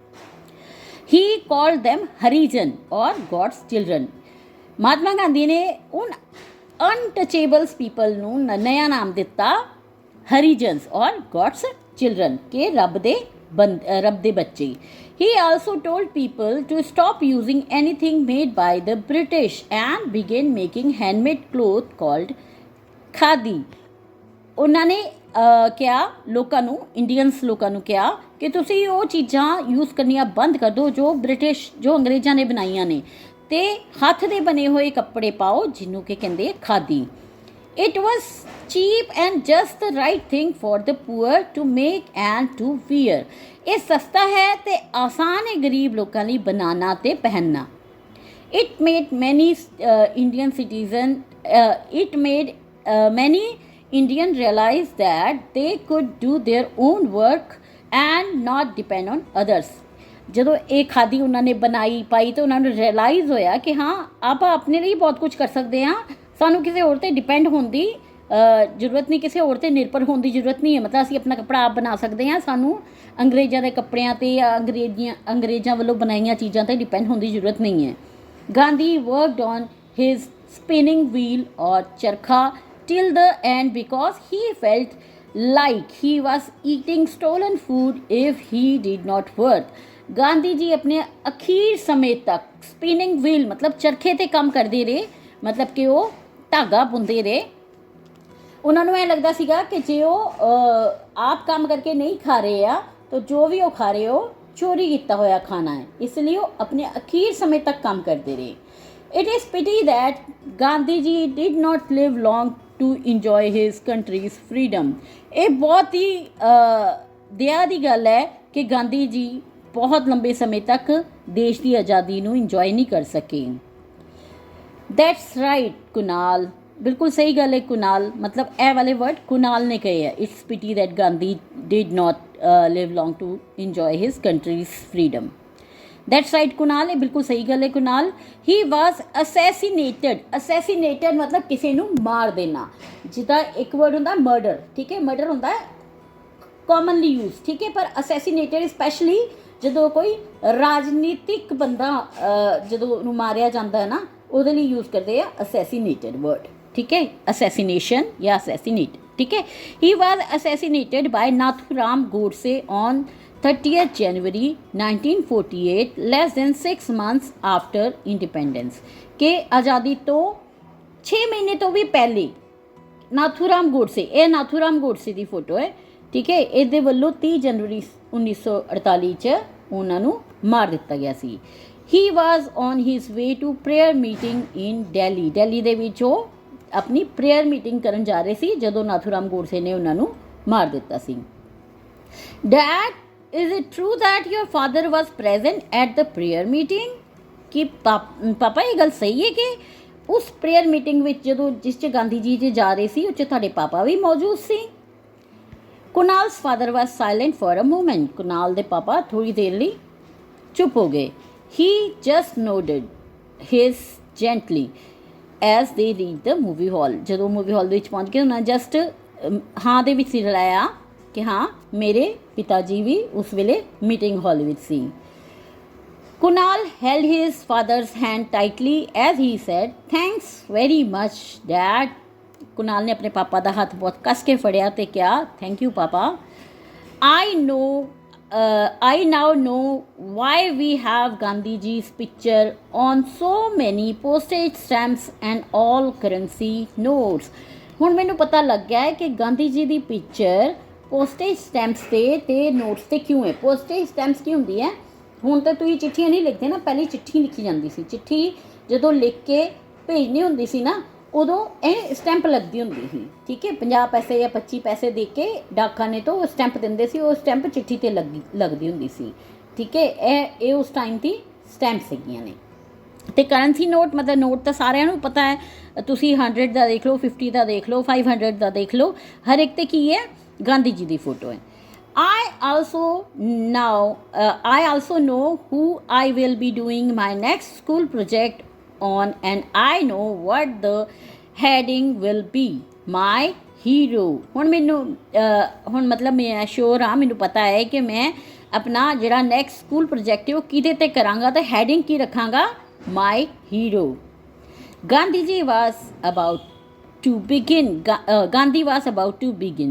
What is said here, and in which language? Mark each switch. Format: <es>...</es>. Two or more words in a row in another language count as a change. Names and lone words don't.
<en>He called them Harijan aur God's children.</en> <pa>ਮਹਾਤਮਾ ਗਾਂਧੀ ਨੇ ਉਨ</pa> <en>untouchable people</en> <pa>ਨੂੰ ਨया ਨਾਮ ਦਿੱਤਾ ਹਰੀਜਨਸ ਔਰ</pa> <en>God's children</en> <pa>ਕਿ ਰੱਬ ਦੇ ਬੱਚੇ।</pa> <en>He also told people to stop using anything made by the British and begin making handmade cloth called khadi।</en> <pa>ਉਹਨਾਂ ਨੇ ਕਿਹਾ ਲੋਕਾਂ ਨੂੰ, ਇੰਡੀਅਨਸ ਲੋਕਾਂ ਨੂੰ ਕਿਹਾ ਕਿ ਤੁਸੀਂ ਉਹ ਚੀਜ਼ਾਂ ਯੂਜ਼ ਕਰਨੀਆਂ ਬੰਦ ਕਰ ਦਿਓ ਜੋ ਅੰਗਰੇਜ਼ਾਂ ਨੇ ਬਣਾਈਆਂ ਨੇ, ਤੇ ਹੱਥ ਦੇ ਬਣੇ ਹੋਏ ਕੱਪੜੇ ਪਾਓ ਜਿਹਨੂੰ ਕਿ ਕਹਿੰਦੇ ਖਾਦੀ।</pa> <en>It was cheap and just the right thing for the poor to make and to wear.</en> <pa>ਇਹ ਸਸਤਾ ਹੈ ਤੇ ਆਸਾਨ ਹੈ ਗਰੀਬ ਲੋਕਾਂ ਲਈ ਬਣਾਉਣਾ ਤੇ ਪਹਿਨਣਾ।</pa> <en>It made many Indian citizen many Indians realized that they could do their own work and not depend on others।</en> <pa>ਜਦੋਂ ਇਹ ਖਾਦੀ ਉਹਨਾਂ ਨੇ ਬਣਾਈ ਪਾਈ ਤਾਂ ਉਹਨਾਂ ਨੂੰ ਰਿਅਲਾਈਜ਼ ਹੋਇਆ ਕਿ ਹਾਂ ਆਪਾਂ ਆਪਣੇ ਲਈ ਬਹੁਤ ਕੁਝ ਕਰ ਸਕਦੇ ਹਾਂ, ਸਾਨੂੰ ਕਿਸੇ ਹੋਰ 'ਤੇ ਡਿਪੈਂਡ ਹੋਣ ਦੀ ਜ਼ਰੂਰਤ ਨਹੀਂ, ਕਿਸੇ ਹੋਰ 'ਤੇ ਨਿਰਭਰ ਹੋਣ ਦੀ ਜ਼ਰੂਰਤ ਨਹੀਂ ਹੈ। ਮਤਲਬ ਅਸੀਂ ਆਪਣਾ ਕੱਪੜਾ ਆਪ ਬਣਾ ਸਕਦੇ ਹਾਂ, ਸਾਨੂੰ ਅੰਗਰੇਜ਼ਾਂ ਦੇ ਕੱਪੜਿਆਂ 'ਤੇ ਜਾਂ ਅੰਗਰੇਜ਼ਾਂ ਵੱਲੋਂ ਬਣਾਈਆਂ ਚੀਜ਼ਾਂ 'ਤੇ ਡਿਪੈਂਡ ਹੋਣ ਦੀ ਜ਼ਰੂਰਤ ਨਹੀਂ ਹੈ।</pa> <en>Gandhi worked on his spinning wheel</en> <hi>और चरखा</hi> <en>till the end because he felt like he was eating stolen food if he did not work।</en> <pa>ਗਾਂਧੀ ਜੀ ਆਪਣੇ ਅਖੀਰ ਸਮੇਂ ਤੱਕ</pa> <en>spinning wheel</en> <pa>ਮਤਲਬ ਚਰਖੇ 'ਤੇ ਕੰਮ ਕਰਦੇ ਰਹੇ, ਮਤਲਬ ਕਿ ਉਹ ਧਾਗਾ ਬੁਣਦੇ ਰਹੇ। ਉਹਨਾਂ ਨੂੰ ਇਹ ਲੱਗਦਾ ਸੀਗਾ ਕਿ ਜੇ ਉਹ ਆਪ ਕੰਮ ਕਰਕੇ ਨਹੀਂ ਖਾ ਰਹੇ ਆ ਤਾਂ ਜੋ ਵੀ ਉਹ ਖਾ ਰਹੇ ਉਹ ਚੋਰੀ ਕੀਤਾ ਹੋਇਆ ਖਾਣਾ ਹੈ, ਇਸ ਲਈ ਉਹ ਆਪਣੇ ਅਖੀਰ ਸਮੇਂ ਤੱਕ ਕੰਮ ਕਰਦੇ ਰਹੇ।</pa> <en>It is pity that Gandhi ji did not live long to enjoy his country's freedom।</en> <pa>ਇਹ ਬਹੁਤ ਹੀ ਦਇਆ ਦੀ ਗੱਲ ਹੈ ਕਿ ਗਾਂਧੀ ਜੀ ਬਹੁਤ ਲੰਬੇ ਸਮੇਂ ਤੱਕ ਦੇਸ਼ ਦੀ ਆਜ਼ਾਦੀ ਨੂੰ ਇੰਜੋਏ ਨਹੀਂ ਕਰ ਸਕੇ।</pa> <en>That's right</en> <pa>ਕੁਨਾਲ, ਬਿਲਕੁਲ ਸਹੀ ਗੱਲ ਹੈ ਕੁਨਾਲ, ਮਤਲਬ ਇਹ ਵਾਲੇ ਵਰਡ ਕੁਨਾਲ ਨੇ ਕਹੇ ਹੈ।</pa> <en>It's pity that Gandhi did not live long to enjoy his country's freedom। That's right</en> <pa>ਕੁਨਾਲ, ਇਹ ਬਿਲਕੁਲ ਸਹੀ ਗੱਲ ਹੈ ਕੁਨਾਲ।</pa> <en>He was assassinated</en> <pa>ਮਤਲਬ ਕਿਸੇ ਨੂੰ ਮਾਰ ਦੇਣਾ। ਜਿੱਦਾਂ ਇੱਕ ਵਰਡ ਹੁੰਦਾ ਮਰਡਰ, ਠੀਕ ਹੈ, ਮਰਡਰ ਹੁੰਦਾ ਹੈ</pa> <en>commonly use,</en> <pa>ਠੀਕ ਹੈ, ਪਰ</pa> <en>assassinated specially</en> <pa>ਜਦੋਂ ਕੋਈ ਰਾਜਨੀਤਿਕ ਬੰਦਾ ਜਦੋਂ ਉਹਨੂੰ ਮਾਰਿਆ ਜਾਂਦਾ ਹੈ ਨਾ ਉਹਦੇ ਲਈ ਯੂਜ਼ ਕਰਦੇ ਆ</pa> <en>assassinated word,</en> <pa>ਠੀਕ ਹੈ, assassination ਜਾਂ assassinate, ਠੀਕ ਹੈ।</pa> <en>He was assassinated by Nathuram Godse on 30th January 1948 less than 6 months after independence।</en> <pa>ਕਿ ਆਜ਼ਾਦੀ ਤੋਂ 6 ਮਹੀਨੇ ਤੋਂ ਵੀ ਪਹਿਲੇ ਨਾਥੂਰਾਮ ਗੋਡਸੇ, ਇਹ ਨਾਥੂਰਾਮ ਗੋਡਸੇ ਦੀ ਫੋਟੋ ਹੈ, ਠੀਕ ਹੈ, ਇਹਦੇ ਵੱਲੋਂ 30 ਜਨਵਰੀ 1948 'ਚ ਉਹਨਾਂ ਨੂੰ ਮਾਰ ਦਿੱਤਾ ਗਿਆ ਸੀ।</pa> <en>He was on his way to prayer meeting in Delhi.</en> <pa>ਦਿੱਲੀ ਦੇ ਵਿੱਚ ਉਹ ਆਪਣੀ</pa> <en>prayer meeting</en> <pa>ਕਰਨ ਜਾ ਰਹੇ ਸੀ ਜਦੋਂ ਨਾਥੂਰਾਮ ਗੋਡਸੇ ਨੇ ਉਹਨਾਂ ਨੂੰ ਮਾਰ ਦਿੱਤਾ ਸੀ।</pa> <en>ਡੈਡ, is it true that your father was present at the prayer meeting?</en> <pa>ਕਿ ਪਾਪਾ ਇਹ ਗੱਲ ਸਹੀ ਹੈ ਕਿ ਉਸ</pa> <en>prayer meeting</en> <pa>ਵਿੱਚ ਜਦੋਂ ਜਿਸ 'ਚ ਗਾਂਧੀ ਜੀ ਜੇ ਜਾ ਰਹੇ ਸੀ ਉਹ 'ਚ ਤੁਹਾਡੇ ਪਾਪਾ ਵੀ ਮੌਜੂਦ ਸੀ।</pa> <en>Kunal's father was silent for a moment.</en> <pa>ਕੁਨਾਲ ਦੇ ਪਾਪਾ ਥੋੜੀ ਦੇਰ ਲਈ ਚੁੱਪ ਹੋ ਗਏ।</pa> <en>He just nodded his gently as they reach the movie hall.</en> <pa>ਜਦੋਂ</pa> <en>movie hall</en> <pa>ਦੇ ਵਿੱਚ ਪਹੁੰਚ ਗਏ ਉਹਨਾਂ ਜਸਟ ਹਾਂ ਦੇ ਵਿੱਚ ਸਿਰ ਹਿਲਾਇਆ ਕਿ ਹਾਂ ਮੇਰੇ ਪਿਤਾ ਜੀ ਵੀ ਉਸ ਵੇਲੇ</pa> <en>meeting hall</en> <pa>ਵਿੱਚ ਸੀ।</pa> <en>Kunal held his father's hand tightly as he said, "Thanks very much, Dad."</en> <pa>Kunal ਨੇ ਅਪਨੇ ਪਾਪਾ ਕਾ ਹੱਥ ਬਹੁਤ ਕਸ ਕੇ ਫੜਿਆ ਤੇ ਕਿਹਾ</pa> <en>thank you</en> <pa>पापा।</pa> <en>I now know why we have Gandhi ji's picture on so many postage stamps and all currency notes.</en> <pa>ਹੁਣ ਮੈਨੂੰ ਪਤਾ ਲੱਗ ਗਿਆ ਹੈ ਕਿ ਗਾਂਧੀ ਜੀ ਦੀ ਪਿਕਚਰ</pa> <en>postage stamps</en> <pa>ਤੇ ਨੋਟਸ ਤੇ ਕਿਉਂ ਹੈ।</pa> <en>postage stamps</en> <pa>ਕੀ ਹੁੰਦੀ ਹੈ? ਹੁਣ ਤਾਂ ਤੁਸੀਂ ਚਿੱਠੀਆਂ ਨਹੀਂ ਲਿਖਦੇ ਨਾ, ਪਹਿਲੇ ਚਿੱਠੀ ਲਿਖੀ ਜਾਂਦੀ ਸੀ। ਚਿੱਠੀ ਜਦੋਂ ਲਿਖ ਕੇ ਭੇਜਣੀ ਹੁੰਦੀ ਸੀ ਨਾ ਉਦੋਂ ਇਹ ਸਟੈਂਪ ਲੱਗਦੀ ਹੁੰਦੀ ਸੀ, ਠੀਕ ਹੈ। 50 ਪੈਸੇ ਜਾਂ 25 ਪੈਸੇ ਦੇ ਕੇ ਡਾਕਖਾਨੇ ਤੋਂ ਸਟੈਂਪ ਦਿੰਦੇ ਸੀ, ਉਹ ਸਟੈਂਪ ਚਿੱਠੀ 'ਤੇ ਲੱਗਦੀ ਹੁੰਦੀ ਸੀ, ਠੀਕ ਹੈ। ਇਹ ਉਸ ਟਾਈਮ ਦੀ ਸਟੈਂਪ ਸੀਗੀਆਂ ਨੇ। ਅਤੇ</pa> <en>currency note</en> <pa>ਮਤਲਬ ਨੋਟ ਤਾਂ ਸਾਰਿਆਂ ਨੂੰ ਪਤਾ ਹੈ, ਤੁਸੀਂ 100 ਦਾ ਦੇਖ ਲਓ, 50 ਦਾ ਦੇਖ ਲਓ, 500 ਦਾ ਦੇਖ ਲਓ, ਹਰ ਇੱਕ 'ਤੇ ਕੀ ਹੈ? ਗਾਂਧੀ ਜੀ ਦੀ ਫੋਟੋ ਹੈ।</pa> <en>I also know who I will be doing my next school project on, and I know what the heading will be, my hero.</en> <pa>ਹੁਣ ਮੈਨੂੰ ਹੁਣ ਮਤਲਬ ਮੈਂ ਸ਼ੋਰ ਹਾਂ, ਮੈਨੂੰ ਪਤਾ ਹੈ ਕਿ ਮੈਂ ਆਪਣਾ ਜਿਹੜਾ</pa> <en>next school project</en> <pa>ਹੈ ਉਹ ਕਿਹਦੇ 'ਤੇ ਕਰਾਂਗਾ ਅਤੇ ਹੈਡਿੰਗ ਕੀ ਰੱਖਾਂਗਾ?</pa> <en>My hero. Gandhi ji was about to begin. Gandhi was about to begin.</en>